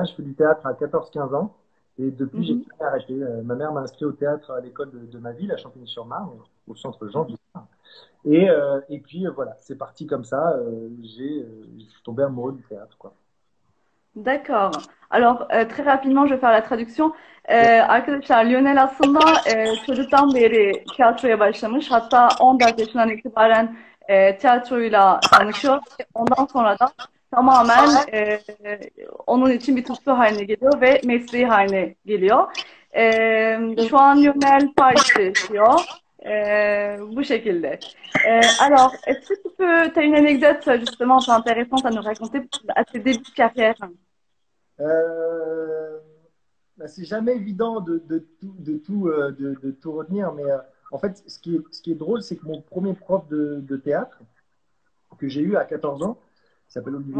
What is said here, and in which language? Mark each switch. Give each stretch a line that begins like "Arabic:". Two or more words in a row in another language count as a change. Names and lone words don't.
French: Je fais du théâtre à 14-15 ans. Et depuis, j'ai mhm. jamais arrêté. Ma mère m'a inscrit au théâtre à l'école de ma ville, à Champigny-sur-Marne, au centre Jean Vianney. Et puis, voilà, c'est parti comme ça. Je suis tombé amoureux du théâtre, quoi. D'accord. Alors très rapidement je vais faire la traduction.
Turkish: Arkadaşlar Lionel aslında çocuktan beri tiyatroya başlamış. Hatta 14 yaşından itibaren tiyatroyla tanışıyor. Ondan sonra da tamamen onun için bir tutku haline geliyor ve mesleği haline geliyor. Şu an Lionel Paris'te yaşıyor. Bu şekilde.
French: Alors, est-ce que tu as une anecdote justement un peu intéressante à nous raconter à tes débuts de carrière? Euh, Bah, c'est jamais évident de tout retenir, mais en fait, ce qui est drôle, c'est que mon premier prof de théâtre que j'ai eu à 14 ans, qui s'appelle Olivier